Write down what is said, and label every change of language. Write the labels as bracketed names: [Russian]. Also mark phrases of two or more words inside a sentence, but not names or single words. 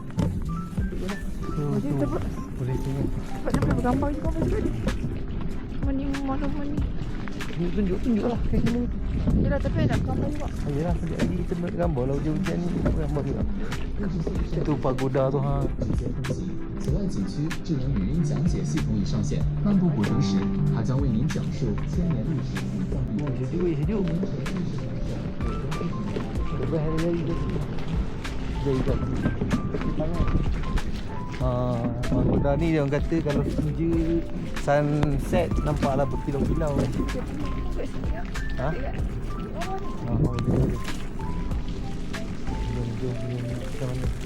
[Malay] Tu boleh tengok. Sebabnya boleh bergambar juga pasal ni. Mani. Tunjuk lah kat sini. Yelah, tapi nak gambar juga. Yelah, sekejap lagi kita nak gambar lah. Hujan-hujan ni nak gambar juga. Itu pagoda tu ha. [Chinese] 此外，景区智能语音讲解系统已上线。漫步古城时，它将为您讲述千年历史与藏地。 [Malay] Sejuk. Lepas hari-hari tu jadi kat pagoda ni dia orang kata kalau senja sunset nampaklah berkilau-kilau. Ha? Jom macam mana?